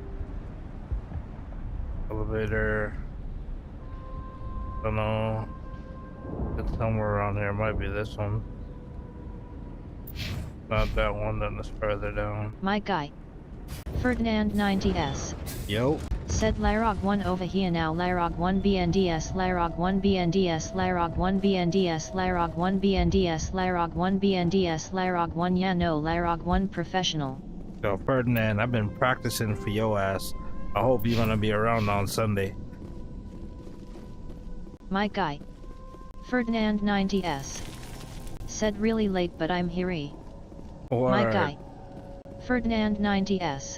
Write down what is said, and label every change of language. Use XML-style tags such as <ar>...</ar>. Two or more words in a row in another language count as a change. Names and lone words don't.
<en>Elevator. Don't know. It's somewhere around here. It might be this one. Not that one, then it's further down. My guy. Ferdinand 90S. Yo. Said Larog 1 over here now. Larog 1 BNDS. Larog 1 BNDS. Larog 1 BNDS. Larog 1 BNDS. Larog 1 BNDS. Larog 1 yeah no. Larog 1 professional. Yo, Ferdinand, I've been practicing for your ass. I hope you're gonna be around on Sunday. My guy. Ferdinand 90S. Said really late but I'm here. My guy. Ferdinand 90S.</en>